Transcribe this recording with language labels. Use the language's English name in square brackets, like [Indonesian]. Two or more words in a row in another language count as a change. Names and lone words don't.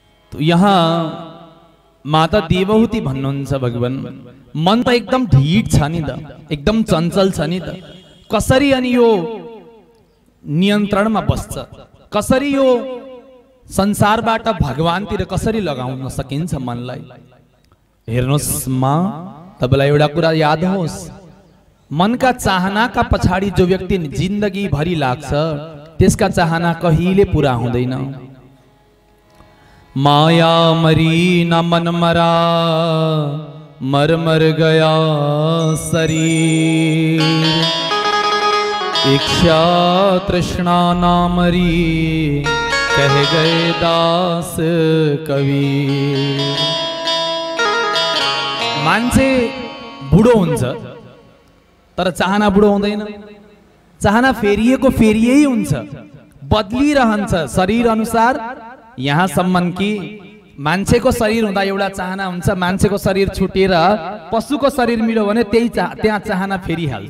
[Nepali] तो यहाँ माता देवहूति भन्नुहुन्छ भगवान मन त एकदम ढिट छ नि त, एकदम चञ्चल छ नि त, कसरी अनि यो नियन्त्रणमा बस्छ, कसरी यो संसारबाट भगवानतिर कसरी लगाउन सकिन्छ मनलाई। हेर्नुहोस् माँ, तपाईलाई एउटा कुरा याद होस्, मनका चाहनाका पछाडि जो व्यक्ति जिन्दगी भरि लाग्छ त्यसका चाहना कहिले पूरा हुँदैन। [Hindi] माया मरी न मन मरा, मर मर गया शरीर, इच्छा तृष्णा ना मरी, कह गए दास कबीर। [Nepali] मान्छे बुढो हुन्छ तर चाहना बुढो हुँदैन, चाहना फेरिएको फेरियै हुन्छ, बदलिरहन्छ शरीर अनुसार। यहाँसम्म कि मान्छेको शरीर हुँदा एउटा चाहना हुन्छ, मान्छेको शरीर छुटेर पशुको शरीर मिल्यो भने त्यहाँ चाहना फेरिहाल्छ।